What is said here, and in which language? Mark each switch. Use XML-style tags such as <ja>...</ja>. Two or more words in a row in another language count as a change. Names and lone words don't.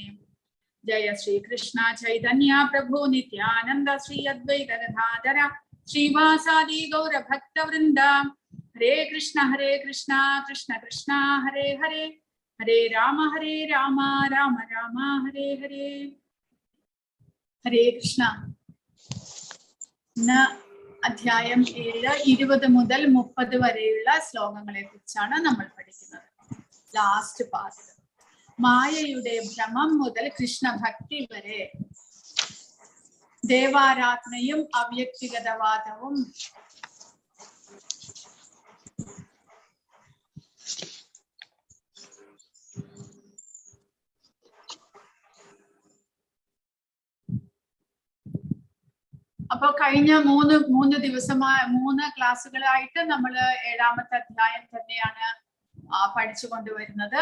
<sa>Jaya Shri Krishna Chaitanya Prabhu Nityananda Shri Advaita Gadadhara Srivasadi Gaura Bhakta Vrinda. Hare Krishna Krishna Krishna Hare Hare Hare Rama Rama Rama Hare Hare. Hare Krishna.</sa> <ml>Na അധ്യായം 7 20 മുതൽ 30 വരെയുള്ള ശ്ലോകങ്ങളെ കുറിച്ചാണ് നമ്മൾ പഠിക്കുന്നത്.</ml> <en>last part.</en> <ml>മായയുടെ ഭ്രമം മുതൽ കൃഷ്ണഭക്തി വരെ, ദേവാരാധനയും അവ്യക്തിഗതവാദവും, അപ്പോൾ കഴിഞ്ഞ മൂന്ന് ദിവസമായി 3 ക്ലാസ്സുകളായിട്ട് നമ്മൾ 7ാമത്തെ അധ്യായം തന്നെയാണ് പഠിച്ചുകൊണ്ടുവരുന്നത്.</ml>